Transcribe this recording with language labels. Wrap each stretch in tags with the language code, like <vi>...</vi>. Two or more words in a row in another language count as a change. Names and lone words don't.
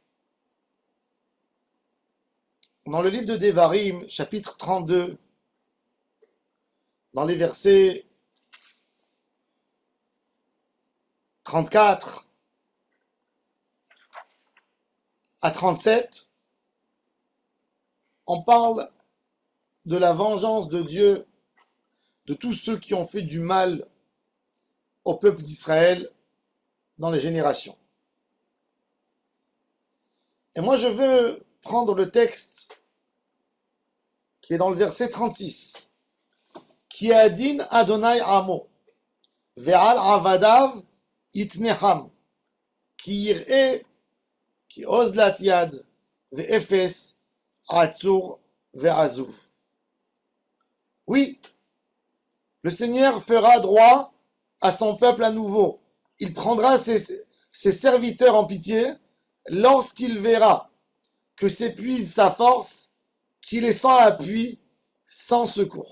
<fr>Dans le livre de Devarim, chapitre 32, dans les versets 34 à 37, on parle de la vengeance de Dieu de tous ceux qui ont fait du mal au peuple d'Israël dans les générations. Et moi, je veux prendre le texte qui est dans le verset 36.</fr> <he>כי ידין אדני עמו, ועל עבדיו יתנחם, כי יראה, כי אזלת יד, ואפס, עצור, ועזוב.</he> <fr>Oui, le Seigneur fera droit à son peuple à nouveau. Il prendra ses serviteurs en pitié lorsqu'il verra que s'épuise sa force, qu'il est sans appui, sans secours.</fr>